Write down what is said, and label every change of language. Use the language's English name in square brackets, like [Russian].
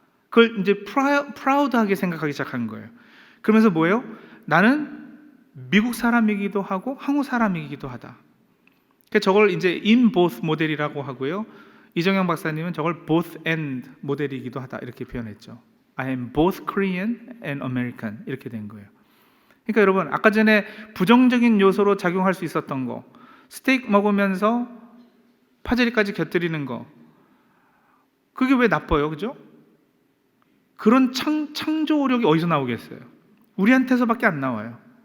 [Korean] 그걸 이제 프라우드하게 생각하기 시작한 거예요. 그러면서 뭐예요? 나는 미국 사람이기도 하고 한국 사람이기도 하다. 저걸 이제 in both 모델이라고 하고요. 이정영 박사님은 저걸 both and 모델이기도 하다 이렇게 표현했죠. [English] I am both Korean and American [Korean] 이렇게 된 거예요. 그러니까 여러분, 아까 전에 부정적인 요소로 작용할 수 있었던 거, 스테이크 먹으면서 파제리까지 곁들이는 거, 그게 왜 나빠요, 그죠? 그런 창조력이 어디서 나오겠어요? 우리한테서밖에 안 나와요.